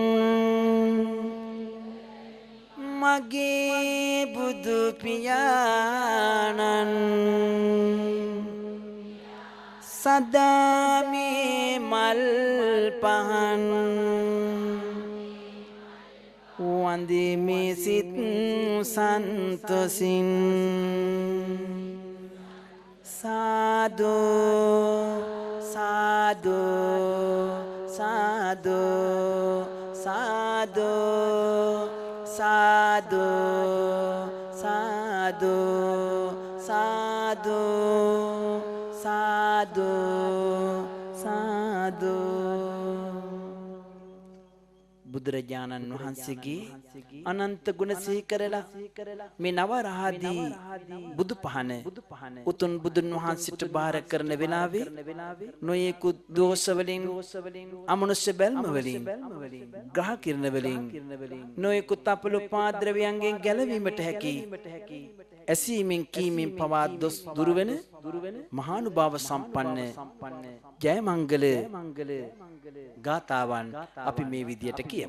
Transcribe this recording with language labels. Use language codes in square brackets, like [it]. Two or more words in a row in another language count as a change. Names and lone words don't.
[si] මගේ බුදු පියාණන් සදා මේ මල් පහන් වන්දිමි සිත් සන්තොසින් සාදු සාදු සාදු සාදු සාදු සාදු සාදු සාදු සාදු බුදුරජාණන් වහන්සේගේ අනන්ත ගුණ සිහි කරලා මේ නවරහදී බුදු පහන උතුම් බුදුන් වහන්සේට බාර කරන වෙලාවේ නොයෙකුත් දෝෂ වලින් අමනුෂ්‍ය බැල්ම වලින් ග්‍රහ කිරණ වලින් නොයෙකුත් අපලෝපාද්‍රවයන්ගෙන් ගැලවීමට හැකි ඇසීමෙන් කීමෙන් පවා දොස් දුරු වෙන මහානුභාව සම්පන්න ජය මංගල ගාතාවන් අපි මේ විදියට කියමු.